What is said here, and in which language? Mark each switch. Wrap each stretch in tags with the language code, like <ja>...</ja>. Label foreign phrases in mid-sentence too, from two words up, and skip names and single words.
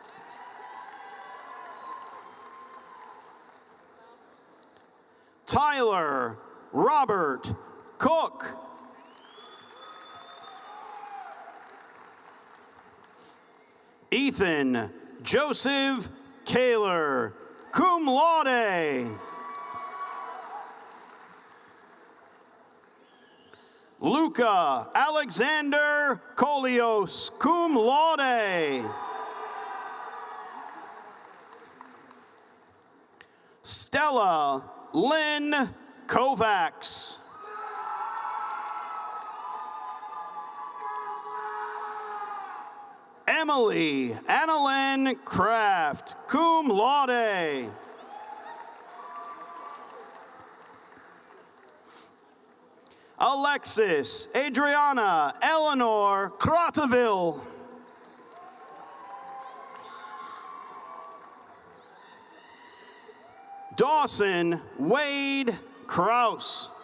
<en>Tyler Robert Cook. Ethan Joseph Kaler,</en> <la>cum laude.</la> <en>Luca Alexander Kolios,</en> <la>cum laude.</la> <en>Stella Lynn Kovacs. Emily Annalyn Kraft,</en> <la>cum laude.</la> <en>Alexis Adriana Eleanor Croteville. Dawson Wade Kraus.</en>